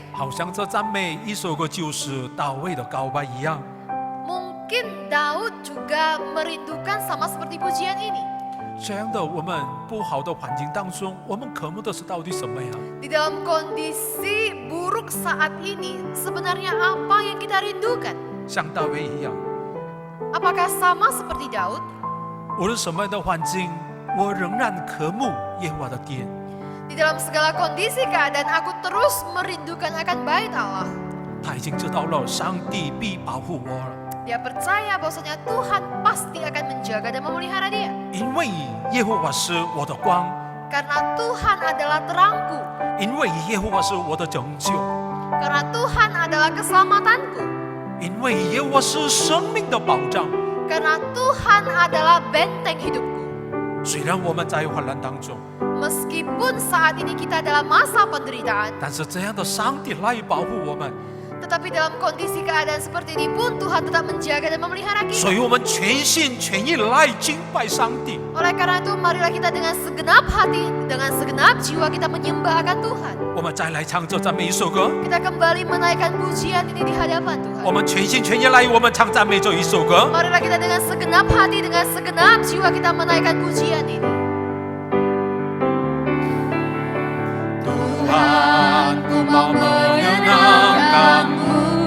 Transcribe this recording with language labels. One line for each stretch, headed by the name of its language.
Chinese: 好像这赞美一首歌就是大卫的告白一样。
Indonesian: mungkin Daud juga merindukan sama seperti pujian ini.
Chinese: 这样的我们不好的环境当中，我们渴慕的是到底什么呀？
Indonesian: Di dalam kondisi buruk saat ini, sebenarnya apa yang kita rindukan?
Chinese: 像大卫一样，
Indonesian: Apakah sama seperti Daud?
Chinese: 无论什么样的环境，我仍然渴慕耶和华的殿。
Indonesian: Di dalam segala kondisi keadaan, aku terus merindukan akan bait Allah.
Chinese: 他已经知道了，上帝必保护我了，
Indonesian: Dia percaya bahwasanya Tuhan pasti akan menjaga dan memelihara dia.
Chinese: 因为耶和华是我的光，
Indonesian: Karena Tuhan adalah terangku.
Chinese: 因为耶和华是我的拯救，
Indonesian: Karena Tuhan adalah keselamatanku.
Chinese: 因为耶和华是生命的保障。
Indonesian: Karena Tuhan adalah benteng hidupku.
Chinese: 虽然我们在患难当中，
Indonesian: Meskipun saat ini kita dalam masa penderitaan,
Chinese: 但是这样的上帝来保护我们，
Indonesian: tetapi dalam kondisi keadaan seperti ini pun Tuhan tetap menjaga dan memelihara
Chinese: 所
Indonesian: kita.
Chinese: 以我们全心全意来敬拜上帝。
Indonesian: Oleh karena itu, marilah kita dengan segenap hati, dengan segenap jiwa kita menyembah akan Tuhan.
Chinese: 我们再来唱这赞美一首歌，
Indonesian: Kita kembali menaikkan pujian ini di hadapan Tuhan.
Chinese: 我们全心全意来，我们唱赞美这一首歌。
Indonesian: Marilah kita dengan segenap hati, dengan segenap jiwa kita menaikkan pujian ini. Tuhan, ku mau menyenangkan-Mu.